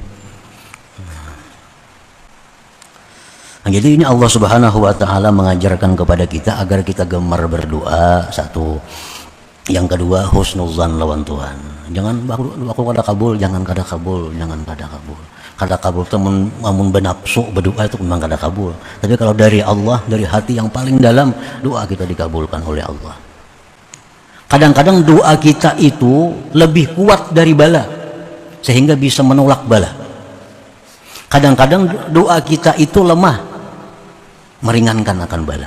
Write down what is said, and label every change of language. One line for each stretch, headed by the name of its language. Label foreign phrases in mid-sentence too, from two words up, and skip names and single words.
Indonesian: Nah, jadi ini Allah
Arabic: سبحانه وتعالى
Indonesian: mengajarkan kepada kita agar kita gemar berdoa, satu.
Banjar: Yang kedua husnuzan lawan Tuhan. Jangan aku kada kabul, jangan kada kabul. Kada kabul itu amun benapsu berdoa itu memang kada kabul.
Indonesian: Tapi kalau dari Allah, dari hati yang paling dalam, doa kita dikabulkan oleh Allah. Kadang-kadang doa kita itu lebih kuat dari bala sehingga bisa menolak bala. Kadang-kadang doa kita itu lemah meringankan akan bala.